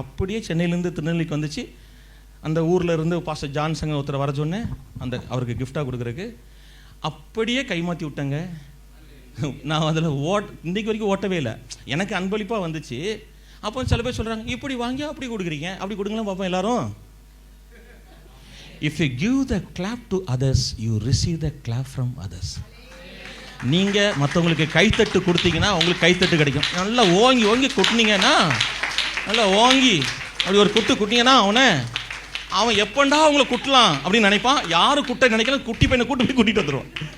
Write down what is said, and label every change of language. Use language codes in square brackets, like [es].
[ta] அப்படியே சென்னையிலேருந்து திருநெல்வேலிக்கு வந்துச்சு. அந்த ஊரில் இருந்து பாஸ்டர் ஜான்சன் ஒருத்தர் வர சொன்னேன், அந்த அவருக்கு கிஃப்டாக கொடுக்குறதுக்கு. அப்படியே கைமாற்றி விட்டேங்க. நான் அதில் இன்றைக்கு வரைக்கும் ஓட்டவே இல்லை. எனக்கு அன்பளிப்பாக வந்துச்சு. அப்போ சில பேர் சொல்கிறாங்க, இப்படி வாங்கி அப்படி கொடுக்குறீங்க, அப்படி கொடுங்களா பார்ப்போம் எல்லாரும். [en] If you give the clap to others, you receive the clap from others. [ta] நீங்கள் மற்றவங்களுக்கு கைத்தட்டு கொடுத்தீங்கன்னா உங்களுக்கு கைத்தட்டு கிடைக்கும். நல்லா ஓங்கி ஓங்கி கொட்டினீங்கன்னா, நல்லா ஓங்கி அப்படி ஒரு குட்டினீங்கன்னா அவன் எப்பண்டா அவங்கள குட்டலாம் அப்படின்னு நினைப்பான். யாரும் குட்ட நினைக்கலாம், குட்டி பையனை கூட்டிட்டு வந்துடுவான்.